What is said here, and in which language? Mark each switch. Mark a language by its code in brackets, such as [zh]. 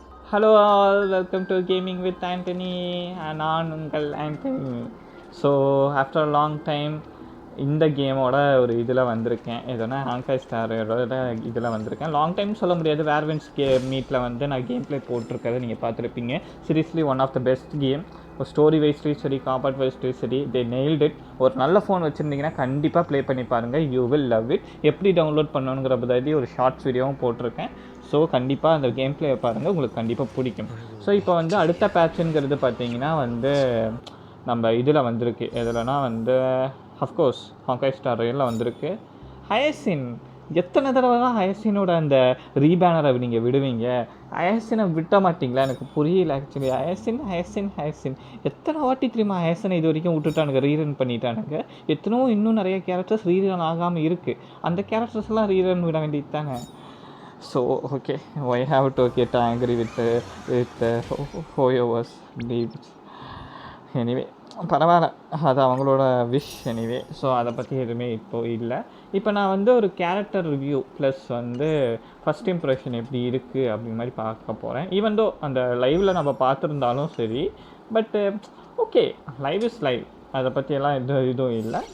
[en] Hello all, welcome to Gaming with Anthony. [ta] நான் உங்கள் Antony. So [en] after a long time [ta] இந்த கேமோட ஒரு இதில் வந்திருக்கேன். எதுனா ஹாங்காய் ஸ்டாரோட இதில் வந்திருக்கேன். லாங் டைம் சொல்ல முடியாது. வேர்வின்ஸ் மீட்டில் வந்து நான் கேம் ப்ளே போட்டிருக்கிறத நீங்கள் பார்த்துருப்பீங்க. [en] Seriously one of the best game. [ta] ஒரு ஸ்டோரி வைஸ்லேயும் சரி, காம்பேட் வைஸ்லேயும் சரி, [en] They nailed it. [ta] ஒரு நல்ல ஃபோன் வச்சுருந்தீங்கன்னா கண்டிப்பாக ப்ளே பண்ணி பாருங்கள். [en] You will love it. [ta] எப்படி டவுன்லோட் பண்ணணுங்கிற பற்றி ஒரு ஷார்ட்ஸ் வீடியோவும் போட்டிருக்கேன். ஸோ கண்டிப்பாக அந்த கேம் ப்ளே பாருங்கள், உங்களுக்கு கண்டிப்பாக பிடிக்கும். ஸோ இப்போ வந்து அடுத்த பேட்சுங்கிறது பார்த்தீங்கன்னா வந்து நம்ம இதில் வந்திருக்கு. எதுலனா வந்து அஃப்கோர்ஸ் ஹாங்காய் ஸ்டார் ரயிலில் வந்திருக்கு. ஹயசின், எத்தனை தடவை தான் ஹயசினோட அந்த ரீபேனரை நீங்கள் விடுவீங்க? ஹயசினை விட்ட மாட்டிங்களா? எனக்கு புரியல ஆக்சுவலி. ஹயசின் எத்தனை வாட்டி தெரியுமா ஹயசினை இது வரைக்கும் விட்டுட்டானுங்க, ரீரன் பண்ணிட்டானுங்க. எத்தனையோ இன்னும் நிறைய கேரக்டர்ஸ் ரீரன் ஆகாமல் இருக்குது. அந்த கேரக்டர்ஸ்லாம் ரீரன் விட வேண்டியது தானே. [en] So okay, I have to get angry with Hoyover's leaves. [ta] Anyway பரவாயில்ல, அது அவங்களோட விஷ். எனிவே ஸோ அதை பற்றி எதுவுமே இப்போது இல்லை. இப்போ நான் வந்து ஒரு கேரக்டர் ரிவ்யூ ப்ளஸ் வந்து ஃபஸ்ட் இம்ப்ரெஷன் எப்படி இருக்குது அப்படிங்கிற மாதிரி பார்க்க போகிறேன். ஈவன் தோ அந்த லைவில் நம்ம பார்த்துருந்தாலும் சரி, பட்டு ஓகே, [en] live is live, [ta] அதை பற்றியெல்லாம் இதுவும் இல்லை.